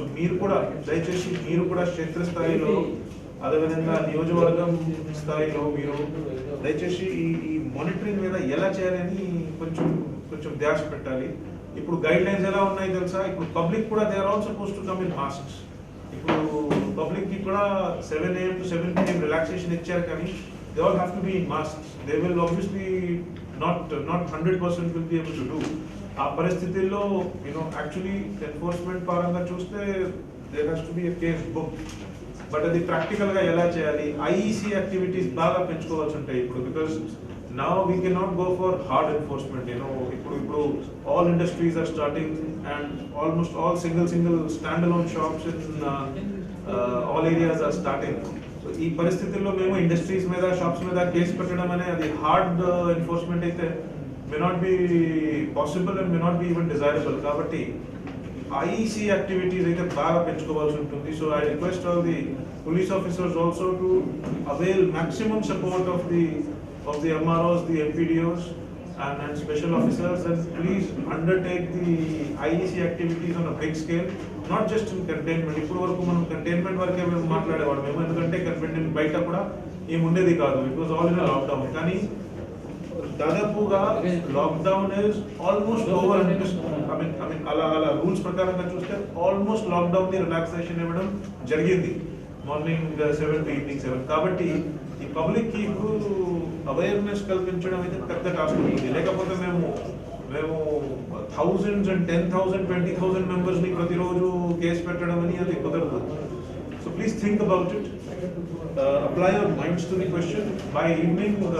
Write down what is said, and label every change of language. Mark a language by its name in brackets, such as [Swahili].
[Telugu] So మీరు కూడా దయచేసి మీరు కూడా క్షేత్రస్థాయిలో, అదేవిధంగా నియోజకవర్గం స్థాయిలో మీరు దయచేసి ఈ మానిటరింగ్ మీద ఎలా చేయాలని కొంచెం ధ్యాస పెట్టాలి. ఇప్పుడు గైడ్ లైన్స్ ఎలా ఉన్నాయి తెలుసా? ఇప్పుడు పబ్లిక్ కూడా [English] They are all suppose to come in masks. [Telugu] ఇప్పుడు పబ్లిక్ కి కూడా 7 AM to 7 PM రిలాక్సేషన్ ఇచ్చారు, కానీ [English] they all have to be in masks. They will obviously not 100% will be able to do. [Telugu] ఆ పరిస్థితుల్లో యాక్చువల్లీ ఎన్ఫోర్స్మెంట్ పరంగా చూస్తే [English] there has to be a case book. [Telugu] But అది practical గా ఎలా చేయాలి? IEC యాక్టివిటీస్ బాగా పెంచుకోవాల్సి ఉంటాయి ఇప్పుడు, because [English] now we cannot go for hard enforcement. ఇప్పుడు all industries are starting and almost all single standalone shops in all areas are starting. [Telugu] So ఈ పరిస్థితుల్లో మేము ఇండస్ట్రీస్ మీద, షాప్స్ మీద కేసు పెట్టడం అనేది అది హార్డ్ ఎన్ఫోర్స్మెంట్ అయితే [English] may not be possible and may not be even desirable. [Telugu] కాబట్టి IEC యాక్టివిటీస్ అయితే బాగా పెంచుకోవాల్సి ఉంటుంది. [English] So I request all the police officers also to avail maximum support of the MROs, the MPDOs and special officers, and please undertake the IEC activities on a big scale, not just in containment. [Telugu] ఇప్పుడు వరకు మనం containment వరకే మేము మాట్లాడేవాడు మేము, ఎందుకంటే containment బయట కూడా ఏముండేది కాదు. [English] It was all in lockdown. [Telugu] కానీ దాదాపుగా [English] Lockdown is almost over. [Telugu] I mean అలా రూల్స్ ప్రకారంగా చూస్తే ఆల్మోస్ట్ లాక్డౌన్ ని రిలాక్సేషన్ ఇవ్వడం జరిగింది. Morning 7 to evening 7. కాబట్టి ఈ పబ్లిక్ కి ఇప్పుడు అవేర్నెస్ కల్పించడం అయితే పెద్ద టాస్క్ ఉంటుంది. లేకపోతే మేము థౌజండ్స్ అండ్ 10,000 20,000 మెంబర్స్ ని ప్రతిరోజు కేసు పెట్టడం అని అది కుదరదు. [English] So please think about it, apply your minds to the question. By evening,